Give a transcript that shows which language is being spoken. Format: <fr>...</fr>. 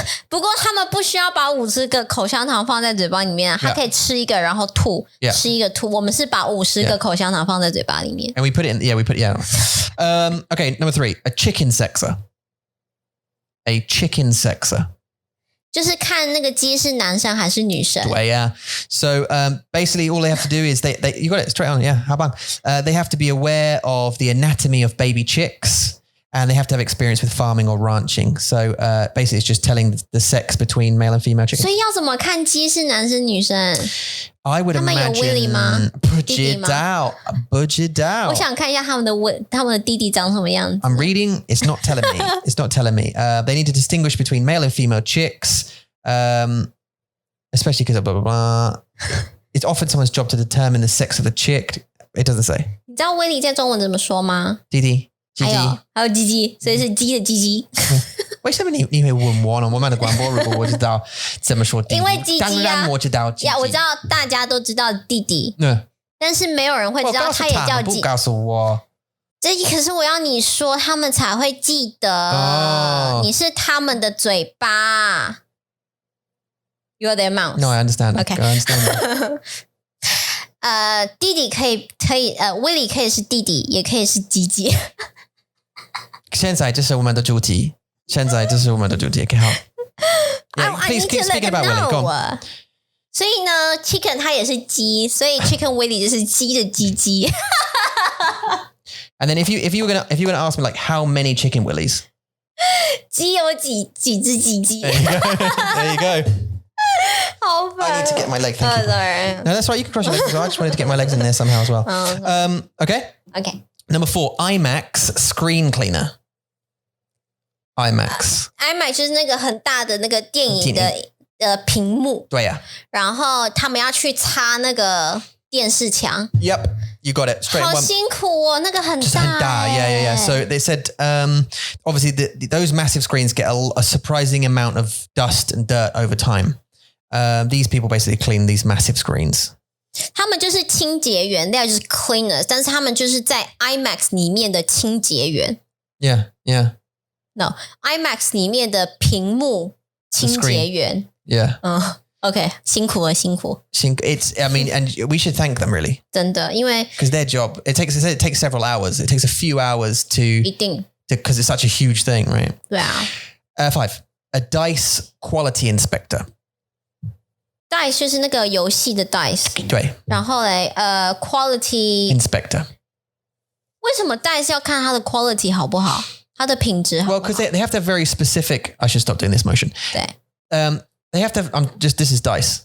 <zh>不過他們不需要把50個口香糖放在嘴巴裡面他可以吃一個然後吐</zh> <en>Yeah.</en> <zh>吃一個吐我們是把50個口香糖放在嘴巴裡面</zh> <en>And we put it in. Yeah, we put. Yeah. Okay, number 3, a chicken sexer. A chicken sexer.</en> <zh>就是看那个鸡是男生还是女生。对呀。</zh> <en>So basically all they have to do is they you got it straight on. Yeah, how about they have to be aware of the anatomy of baby chicks. And they have to have experience with farming or ranching. So basically it's just telling the sex between male and female chickens.</en> <zh>所以要怎么看鸡是男生女生？</zh> <en>I would</en> <zh>他们有</zh> <en>imagine</en> <zh>Willy 吗？弟弟吗？</zh> <en>budget out.</en> <zh>我想看一下他们的弟弟长什么样子。</zh> <en>I'm reading. It's not telling me. It's not telling me. They need to distinguish between male and female chicks, especially because of blah blah blah. It's often someone's job to determine the sex of the chick. It doesn't say.</en> <zh>你知道威利在中文怎么说吗？弟弟。还有鸡鸡，所以是鸡的鸡鸡。为什么你会问我呢？我们的广播如果我知道怎么说弟弟，因为鸡鸡啊，当然我知道鸡鸡。我知道大家都知道弟弟，但是没有人会知道他也叫鸡。不告诉我。这可是我要你说，他们才会记得。你是他们的嘴巴。</zh> <en>You're their mouth. No, I understand. Okay. I understand.</en> <zh>弟弟可以威利可以是弟弟，也可以是鸡鸡。现在这是我们的主题。现在这是我们的主题。OK， 好。</zh> <en>Please keep speaking about Willy. Go on.</en> <zh>所以呢 ，chicken 它也是鸡，所以 chicken Willy 就是鸡的鸡鸡。</zh> <en>And then if you were gonna ask me like how many chicken willies?</en> <zh>鸡有几只鸡鸡</zh> <en>There you go.</en> <zh>好烦。</zh> <en>I need to get my leg. Thank you. Sorry. No, that's right. You can cross your legs as well. I just wanted to get my legs in there somehow as well. Okay. Okay. Number 4, IMAX screen cleaner. IMAX</en> <zh>就是那个很大的那个电影的屏幕。对呀。然后他们要去擦那个电视墙。</zh> <en>Yep, you got it. Straight</en> <zh>好辛苦哦，那个很大。</zh> <en>Yeah. So they said, obviously those massive screens get a surprising amount of dust and dirt over time. These people basically clean these massive screens.</en> <zh>他们就是清洁员，那就是 cleaners， 但是他们就是在 IMAX 里面的清洁员。</zh> <en>Yeah.</en> <zh>No, IMAX 里面的屏幕清洁员。</zh> <en>Yeah.</en> <zh>Okay, 辛苦了。</zh> <en>It's, I mean, and we should thank them really.</en> <zh>真的，因为</zh> <en>because their job, it takes several hours. It takes a few hours</en> <zh>一定</zh> <en>because it's such a huge thing, right?</en> <zh>对啊。</zh> <en>5, a dice quality inspector.</en> <zh>Dice 就是那个游戏的 dice。对。然后嘞，quality</zh> <en>inspector.</en> <zh>为什么 dice 要看它的 quality 好不好？它的品质好不好？</zh> <en>Well, because they have to have very specific. I should stop doing this motion.</en> <zh>对。</zh> <en>They have to have, this is dice.</en>